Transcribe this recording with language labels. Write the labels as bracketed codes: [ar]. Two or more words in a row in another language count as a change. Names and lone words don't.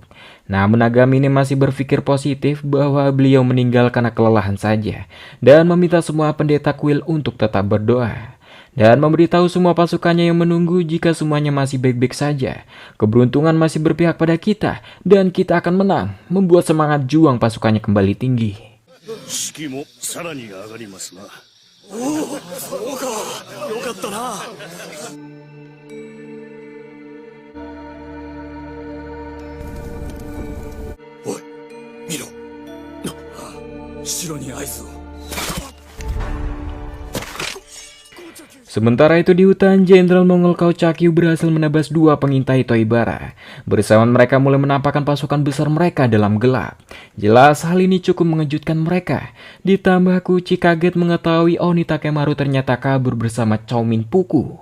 [id] Namun Nagamine masih berpikir positif bahwa beliau meninggal karena kelelahan saja dan meminta semua pendeta kuil untuk tetap berdoa. Dan memberitahu semua pasukannya yang menunggu jika semuanya masih baik-baik saja. Keberuntungan masih berpihak pada kita dan kita akan menang, membuat semangat juang pasukannya kembali tinggi. [ja] そうか、よかったな。おい、見ろ。城に合図を。 [id] Sementara itu di hutan, Jenderal Mongol Kauchakyu berhasil menebas 2 pengintai Toibara. Bersamaan mereka mulai menampakkan pasukan besar mereka dalam gelap. Jelas hal ini cukup mengejutkan mereka. Ditambah Kuchi kaget mengetahui Oni Takemaru ternyata kabur bersama Choumin Puku.